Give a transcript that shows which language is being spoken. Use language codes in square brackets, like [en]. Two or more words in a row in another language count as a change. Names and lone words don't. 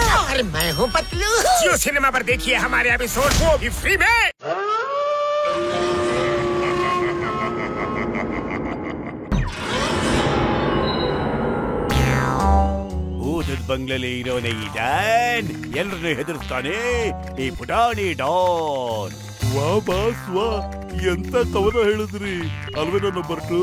[hi] और मैं हूँ पतलू। जियो सिनेमा पर देखिए हमारे एपिसोड को भी फ्री में। [kn] ಭೂತದ ಬಂಗ್ಲೆಲಿ ಇರೋನೇ ಈ ಡಾನ್, ಎಲ್ರನ್ನೂ ಹೆದರ್ಸ್ತಾನೆ ಈ ಪುಟಾಣಿ ಡಾನ್. ವಾ ಬಾಸ್ ವಾ, ಎಂತ ಕವನ ಹೇಳಿದ್ರಿ ಅಲ್ವೇ ನನ್ನ ಬರ್ಟು.